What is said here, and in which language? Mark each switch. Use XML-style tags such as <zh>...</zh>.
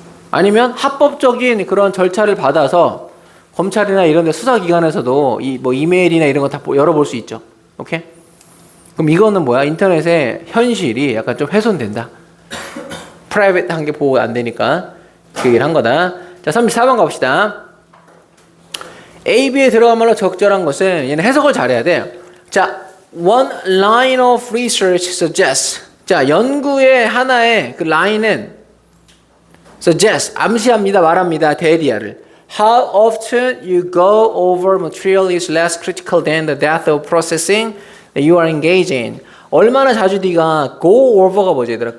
<ko>아니면 합법적인 그런 절차를 받아서 검찰이나 이런 데 수사기관에서도 뭐 이메일이나 이런 거 다 열어볼 수 있죠. 오케이? 그럼 이거는 뭐야? 인터넷의 현실이 약간 좀 훼손된다. 프라이빗한 게 보호가 안 되니까 그 얘기를 한 거다. 자, 34번 갑시다. A, B에 들어간 말로 적절한 것은 얘는 해석을 잘해야 돼.</ko> <en>자, one line of research suggests.</en> <ko>자, 연구의 하나의 그 라인은 suggests, 암시합니다, 말합니다, 대리아를.</ko> <en>How often you go over material is less critical than the depth of processing that you are engaged in.</en> <ko>얼마나 자주 네가 go over가 뭐지, 얘들아?</ko>